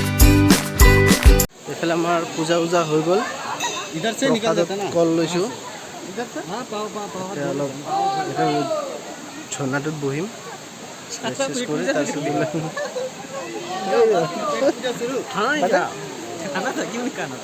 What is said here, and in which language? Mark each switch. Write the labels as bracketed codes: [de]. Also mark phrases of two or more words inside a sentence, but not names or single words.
[as] এইফালে আমাৰ পূজা উজা হৈ গ'ল [hi] इधर से निकल जाता है ना। [as] কল লৈছোঁ এতিয়া অলপ এটা ঝৰ্ণাটোত বহিম ৰেষ্ট কৰি তাৰপিছত [hi] खाना था क्यों नहीं खाना